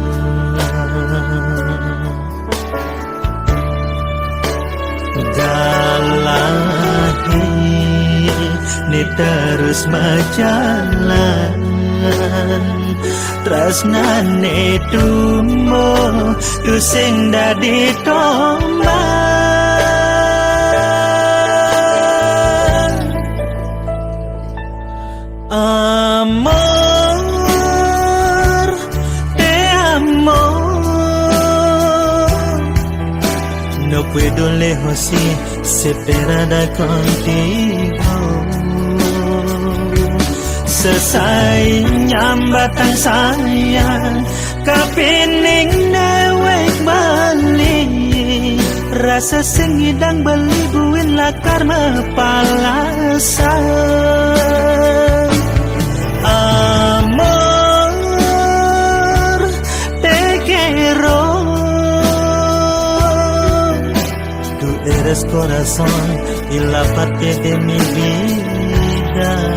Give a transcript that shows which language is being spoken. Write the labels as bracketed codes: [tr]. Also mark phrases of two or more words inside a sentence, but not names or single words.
[ban] Dalahi Ni terus majalan Tresnane tumbo Tusing dadi [es] tombak Amor, te amor No puedo lejos y separada contigo [ban] Sesai nyambatan sayang Kapining dewek balik Rasa sing hidang beli buin lakar mepalasan [es] Amor, te quiero Tú eres corazón y la parte de mi vida